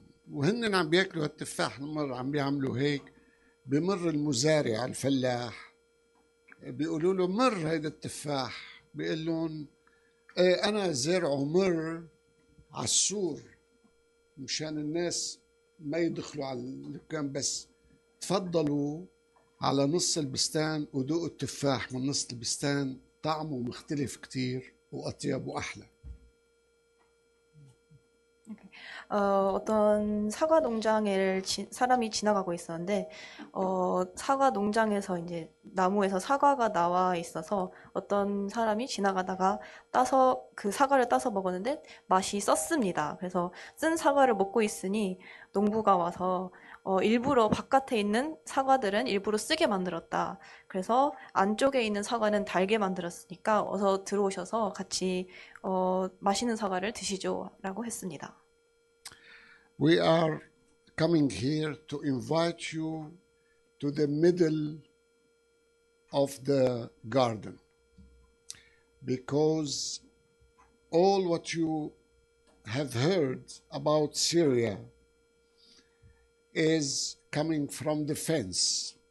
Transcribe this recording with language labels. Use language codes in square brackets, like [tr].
[ar] وهن عم بياكلوا هالتفاح المر عم بيعملوا هيك بمر المزارع الفلاح بيقولوا له مر هيدا التفاح بيقول لهم أنا زارعه مر على السور مشان الناس ما يدخلوا على الدكان بس تفضلوا على نص البستان ودوقوا التفاح من نص البستان طعمه مختلف كتير وأطيب وأحلى. [ko] 어떤 사과 농장을 사람이 지나가고 있었는데, 사과 농장에서 이제 나무에서 사과가 나와 있어서 어떤 사람이 지나가다가 그 사과를 따서 먹었는데 맛이 썼습니다. 그래서 쓴 사과를 먹고 있으니 농부가 와서 일부러 바깥에 있는 사과들은 일부러 쓰게 만들었다. 그래서 안쪽에 있는 사과는 달게 만들었으니까 어서 들어오셔서 같이 맛있는 사과를 드시죠. 라고 했습니다. [en] We are coming here to invite you to the middle of the garden because all what you have heard about Syria is coming from the fence.